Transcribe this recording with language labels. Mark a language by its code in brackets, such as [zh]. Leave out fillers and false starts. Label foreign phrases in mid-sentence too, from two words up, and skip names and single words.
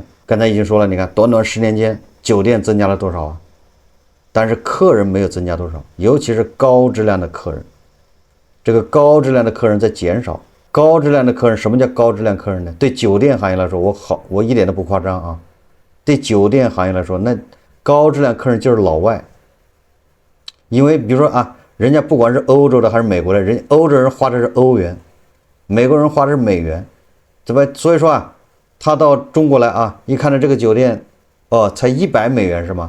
[zh] 剛才已經說了，你看短短10年間，酒店增加了多少啊？但是客人沒有增加多少，尤其是高質量的客人，這個高質量的客人在減少。高質量的客人，什麼叫高質量客人呢？對酒店行業來說，我一點都不誇張啊。對酒店行業來說，那高質量客人就是老外。因為比如說啊，人家不管是歐洲的還是美國的，歐洲人花的是歐元，美國人花的是美元，对吧？所以說啊，他到中國來啊，一看到这個酒店，哦，才100美元是嗎？